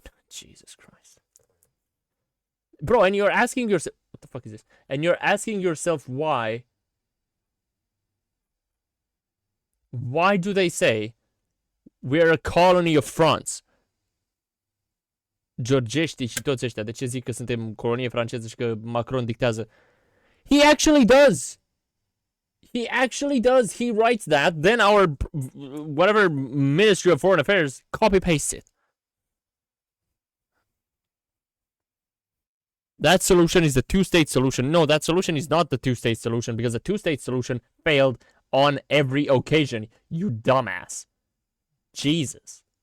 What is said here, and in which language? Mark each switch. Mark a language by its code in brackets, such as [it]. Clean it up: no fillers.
[en] Jesus Christ. Bro, and you're asking yourself... What the fuck is this? And you're asking yourself why... Why do they say we're a colony of France? [ro] Georgești și toți ăștia. De ce zic că suntem colonie franceză și că Macron dictează? [en] He actually does! He actually does. He writes that. Then our whatever Ministry of Foreign Affairs copy pastes it. That solution is the two-state solution. No, that solution is not the two-state solution because the two-state solution failed on every occasion. You dumbass. Jesus.